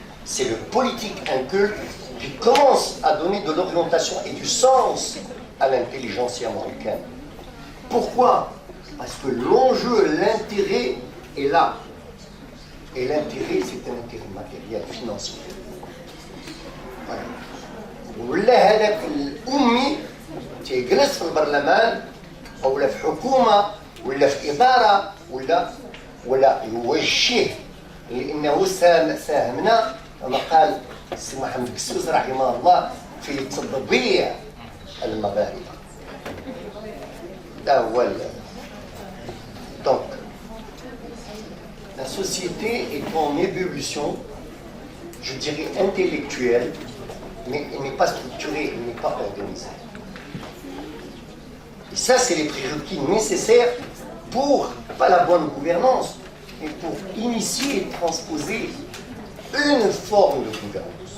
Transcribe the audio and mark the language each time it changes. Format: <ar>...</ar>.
<fr>C'est le politique inculte qui commence à donner de l'orientation et du sens à l'intelligentsia marocaine. Pourquoi? Parce que l'enjeu, l'intérêt est là. Et l'intérêt, c'est un intérêt matériel, financier. Voilà.</fr> <ar>ولا هذاك الأمي تيجلس في البرلمان ولا في حكومة ولا في إدارة ولا يوجه لأنه ساهمنا كما قال السي محمد كسوس رحمه الله في تطبيع المغاربة.</ar> <fr>Donc, la société est en ébullition, je dirais intellectuelle, mais elle n'est pas structurée, elle n'est pas organisée. Et ça, c'est les prérequis nécessaires pour, pas la bonne gouvernance, mais pour initier et transposer une forme de gouvernance.</fr>